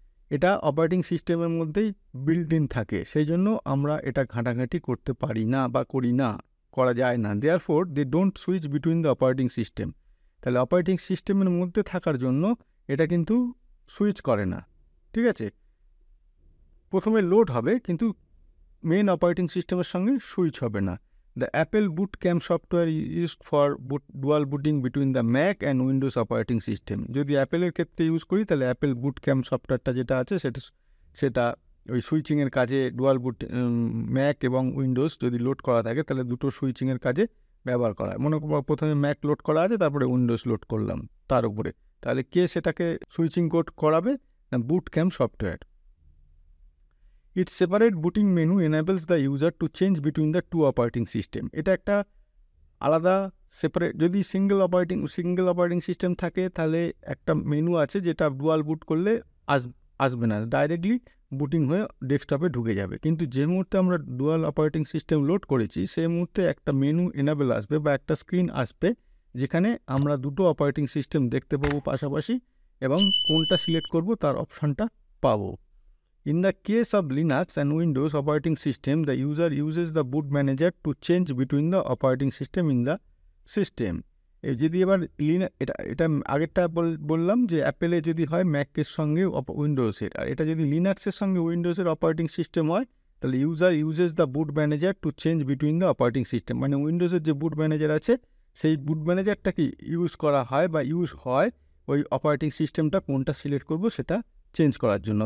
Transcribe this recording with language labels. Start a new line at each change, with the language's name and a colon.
Bangla: এটা অপারেটিং সিস্টেমের মধ্যেই বিল্ড ইন থাকে, সেই জন্য আমরা এটা ঘাঁটাঘাঁটি করতে পারি না বা করা যায় না।
English: Therefore they don't switch between the operating system.
Bangla: তাহলে অপারেটিং সিস্টেমের মধ্যে থাকার জন্য এটা কিন্তু সুইচ করে না, ঠিক আছে। প্রথমে লোড হবে কিন্তু মেন অপারেটিং সিস্টেমের সঙ্গে সুইচ হবে না।
English: The Apple Boot Camp software is used for dual booting between the Mac and Windows operating system.
Bangla: যদি অ্যাপেলের ক্ষেত্রে ইউজ করি তাহলে অ্যাপেল বুট ক্যাম্প সফটওয়্যারটা যেটা আছে সেটা ওই সুইচিংয়ের কাজে ডুয়াল বুট ম্যাক এবং উইন্ডোজ যদি লোড করা থাকে তাহলে দুটো সুইচিংয়ের কাজে ব্যবহার করা হয়। মনে করো প্রথমে ম্যাক লোড করা আছে, তারপরে উইন্ডোজ লোড করলাম তার উপরে, তাহলে কে সেটাকে সুইচিং কোড করাবে না boot camp software.
English: Its separate booting menu enables the user to change between the two operating system.
Bangla: এটা একটা আলাদা সেপারেট, যদি সিঙ্গেল অপারেটিং সিস্টেম থাকে তাহলে একটা মেনু আছে যেটা ডুয়াল বুট করলে আসবে না, ডাইরেক্টলি বুটিং হয়ে ডেস্কটপে ঢুকে যাবে। কিন্তু যে মুহূর্তে আমরা ডুয়াল অপারেটিং সিস্টেম লোড করেছি সেই মুহূর্তে একটা মেনু এনাবেল আসবে বা একটা স্ক্রিন আসবে যেখানে আমরা দুটো অপারেটিং সিস্টেম দেখতে পাবো পাশাপাশি এবং কোনটা সিলেক্ট করব তার অপশানটা পাবো।
English: In the case of Linux and Windows operating system, the user uses the boot manager to change between the operating system in the system.
Bangla: যদি এবার এটা আগেরটা বললাম যে অ্যাপেলে যদি হয় ম্যাকের সঙ্গে উইন্ডোজের, আর এটা যদি লিনাক্সের সঙ্গে উইন্ডোজের অপারেটিং সিস্টেম হয় তাহলে
English: User uses the boot manager to change between the operating system.
Bangla: মানে উইন্ডোজের যে বুট ম্যানেজার আছে সেই বুট ম্যানেজারটাকে ইউজ করা হয় বা ইউজ হয় ওই অপারেটিং সিস্টেমটা কোনটা সিলেক্ট করবো সেটা চেঞ্জ করার জন্য।